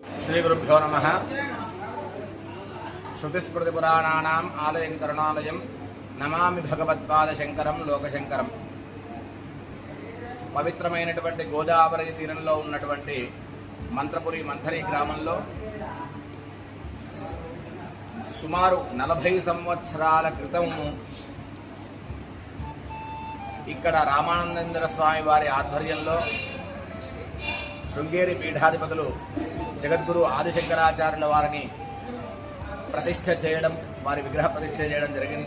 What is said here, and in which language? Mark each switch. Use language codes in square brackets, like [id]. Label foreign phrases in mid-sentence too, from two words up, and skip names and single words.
[sa] श्रीगुरुभ्यो नमः। श्रुतिस्मृतिपुराणानाम् आलयं करुणालयं नमामि भगवत्पादशंकरं लोकशंकरं। [te] పవిత్రమైనటువంటి గోదావరి తీరంలో ఉన్నటువంటి మంత్రపురి మంథరి గ్రామంలో సుమారు 40 సంవత్సరాల క్రితం ఇక్కడ రామానందేంద్ర స్వామి వారి ఆధ్వర్యంలో శృంగేరి పీఠాధిపతులు జగద్గురు ఆదిశంకరాచార్యుల వారిని ప్రతిష్ఠ చేయడం, వారి విగ్రహ ప్రతిష్ఠ చేయడం జరిగింది.